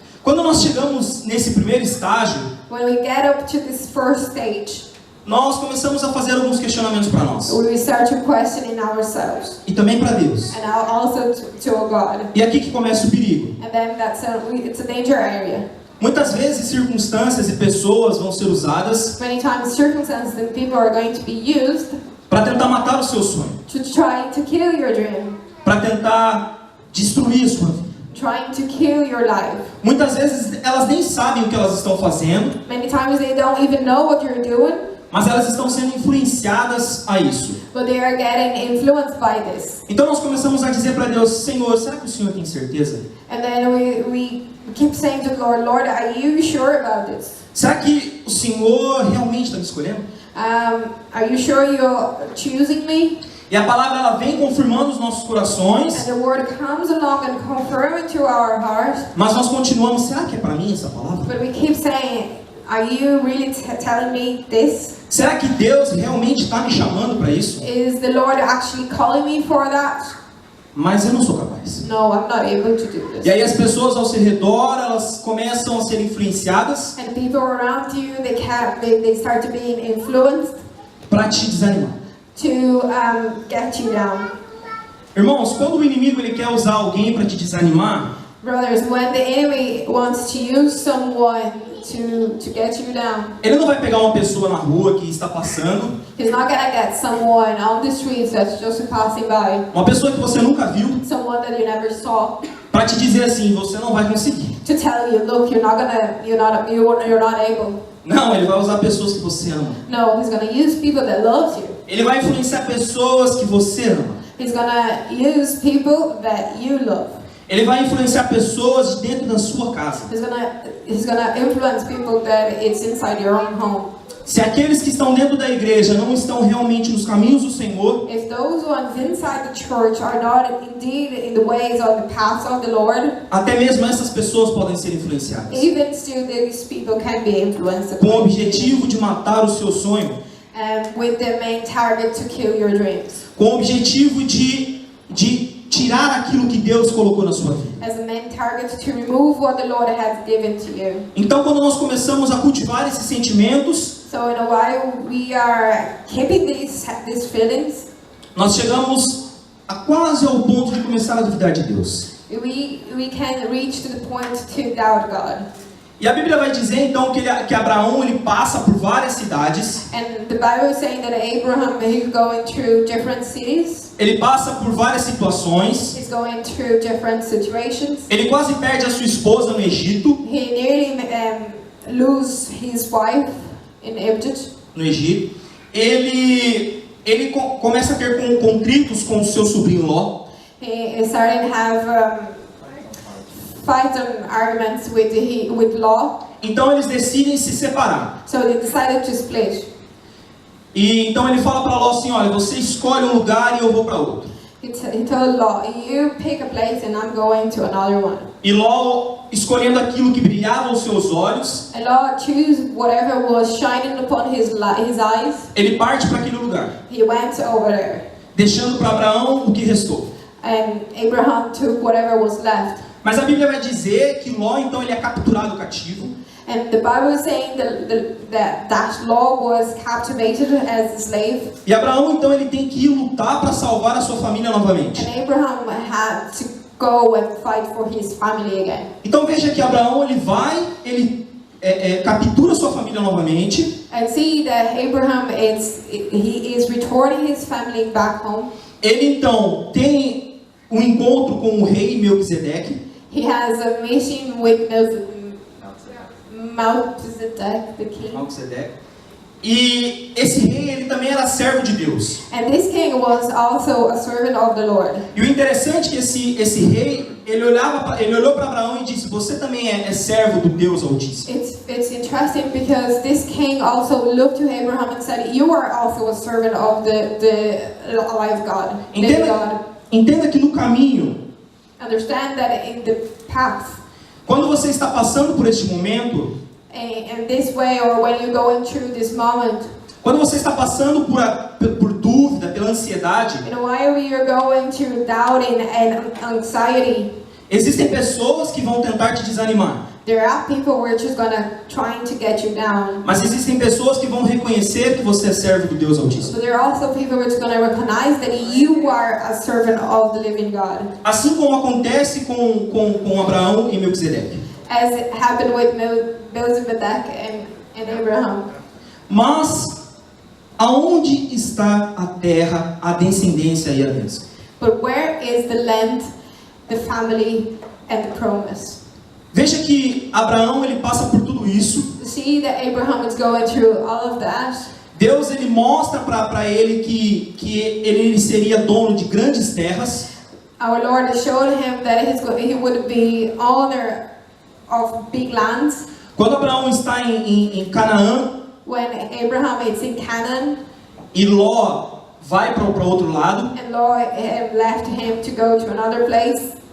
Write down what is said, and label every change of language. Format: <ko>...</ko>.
<pt>Quando nós chegamos nesse primeiro estágio,</pt> <en>When we get up to this first stage,</en> <pt>nós começamos a fazer alguns questionamentos para nós</pt> <en>we start to question in ourselves,</en> <pt>e também para Deus.</pt> <en>and also to God.</en> <pt>E aqui que começa o perigo.</pt> <en>And then it's a danger area.</en> <pt>Muitas vezes circunstâncias e pessoas vão ser usadas</pt> <en>Many times circumstances and people are going to be used</en> <pt>para tentar matar o seu sonho,</pt> <en>to try to kill your dream,</en> <pt>para tentar destruir a sua vida.</pt> <en>trying to kill your life.</en> <pt>Muitas vezes elas nem sabem o que elas estão fazendo,</pt> <en>Many times they don't even know what you're doing,</en> <pt>mas elas estão sendo influenciadas a isso.</pt> <en>but they are getting influenced by this.</en> <pt>Então nós começamos a dizer para Deus, Senhor, será que o Senhor tem certeza?</pt> <en>And then we keep saying to the Lord, Lord, are you sure about this?</en> <pt>Será que o Senhor realmente está me escolhendo?</pt> <en>Are you sure you're choosing me?</en> <pt>E a palavra ela vem confirmando os nossos corações,</pt> <en>And the word comes along and confirms it to our heart,</en> <pt>mas nós continuamos, será que é para mim essa palavra?</pt> <en>but we keep saying, are you really telling me this?</en> <pt>Será que Deus realmente está me chamando para isso?</pt> <en>Is the Lord actually calling me for that?</en> <pt>Mas eu não sou capaz.</pt> <en>No, I'm not able to do</en> <pt>E</pt> <en>this.</en> <pt>aí as pessoas ao seu redor, elas começam a ser influenciadas</pt> <en>And people around you, they start to be influenced</en> <pt>para te desanimar.</pt> <en>to get you down.</en> <pt>Irmãos, quando o inimigo ele quer usar alguém para te desanimar,</pt> <en>Brothers, when the enemy wants to use someone to get you down,</en> <pt>ele não vai pegar uma pessoa na rua que está passando,</pt> <en>he's not gonna get someone on the streets that's just passing by,</en> <pt>uma pessoa que você nunca viu,</pt> <en>someone that you never saw,</en> <pt>para te dizer assim, você não vai conseguir.</pt> <en>to tell you, look, you're not able.</en> <pt>Não, ele vai usar pessoas que você ama.</pt> <en>No, he's gonna use people that loves you.</en> <pt>Ele vai influenciar pessoas que você ama.</pt> <en>He's gonna use people that you love.</en> <pt>Ele vai influenciar pessoas de dentro da sua casa.</pt> <en>He's gonna influence people that it's inside your own home.</en> <pt>Se aqueles que estão dentro da igreja não estão realmente nos caminhos do Senhor,</pt> <en>If those ones inside the church are not indeed in the ways or the paths of the Lord,</en> <pt>até mesmo essas pessoas podem ser influenciadas.</pt> <en>even still these people can be influenced</en> <pt>Com o objetivo de matar o seu sonho,</pt> <en>with the main target to kill your dreams.</en> <pt>com o objetivo de tirar aquilo que Deus colocou na sua vida.</pt> <en>As a main target to remove what the Lord has given to you.</en> <pt>Então, quando nós começamos a cultivar esses sentimentos,</pt> <en>So in a while we are keeping these feelings.</en> <pt>nós chegamos a quase ao ponto de começar a duvidar de Deus.</pt> <en>We can reach to the point to doubt God.</en> <pt>E a Bíblia vai dizer então que Abraão ele passa por várias cidades.</pt> <en>And the Bible is saying that Abraham, he's going through different cities.</en> <pt>Ele passa por várias situações.</pt> <en>He's going through different situations.</en> <pt>Ele quase perde a sua esposa no Egito.</pt> <en>He nearly lose his wife in Egypt.</en> <pt>No Egito. Ele começa a ter contritos com o seu sobrinho Ló.</pt> <en>He started to have fights and arguments with Ló.</en> <pt>Então eles decidem se separar.</pt> <en>So they decided to split.</en> <pt>E então ele fala para Ló assim, olha, você escolhe um lugar e eu vou para outro.</pt> <en>He told Ló, you pick a place and I'm going to another one.</en> <pt>E Ló, escolhendo aquilo que brilhava aos seus olhos,</pt> <en>And Ló chose whatever was shining upon his eyes.</en> <pt>ele parte para aquele lugar,</pt> <en>He went over there.</en> <pt>deixando para Abraão o que restou.</pt> <en>And Abraham took whatever was left.</en> <pt>Mas a Bíblia vai dizer que Ló então ele é capturado cativo.</pt> <en>And the Bible is saying that Ló was captivated as a slave.</en> <pt>E Abraão então ele tem que ir lutar para salvar a sua família novamente.</pt> <en>And Abraham had to go and fight for his family again.</en> <pt>Então veja que Abraão ele captura sua família novamente.</pt> <en>And see that Abraham is returning his family back home.</en> <pt>Ele então tem um encontro com o rei Melquisedeque.</pt> <en>He has a mission with Melchizedek, the king.</en> <pt>Melquisedeque. E esse rei ele também era servo de Deus.</pt> <en>And this king was also a servant of the Lord.</en> <pt>E o interessante é que esse rei ele olhou para Abraão e disse: você também é servo do Deus Altíssimo.</pt> <en>It's interesting because this king also looked to Abraham and said, "You are also a servant of the alive God."</en> <pt>Entenda que no caminho,</pt> <en>Understand that in the path,</en> <pt>quando você está passando por este momento,</pt> <en>in this way, or when you're going through this moment,</en> <pt>quando você está passando por dúvida, pela ansiedade,</pt> <en>and while you're going through doubting and anxiety,</en> <pt>existem pessoas que vão tentar te desanimar.</pt> <en>there are people who are just trying to get you down.</en> <pt>Mas existem pessoas que vão reconhecer que você é servo do Deus Altíssimo.</pt> <en>But there are also people who are just going to recognize that you are a servant of the living God.</en> <pt>Assim como acontece com Abraão e Melquisedeque.</pt> <en>As it happened with Melchizedek and Abraham.</en> <pt>Mas aonde está a terra, a descendência e a bênção?</pt> <en>But where is the land, the family, and the promise?</en> <pt>Veja que Abraão ele passa por tudo isso.</pt> <en>See that Abraham is going through all of that.</en> <pt>Deus ele mostra para ele que ele seria dono de grandes terras.</pt> <en>Our Lord showed him that he would be owner of big lands.</en> <pt>Quando Abraão está em Canaã,</pt> <en>When Abraham is in Canaan,</en> <pt>e Ló vai para outro lado,</pt> <en>and Lord left him to go to another place,</en>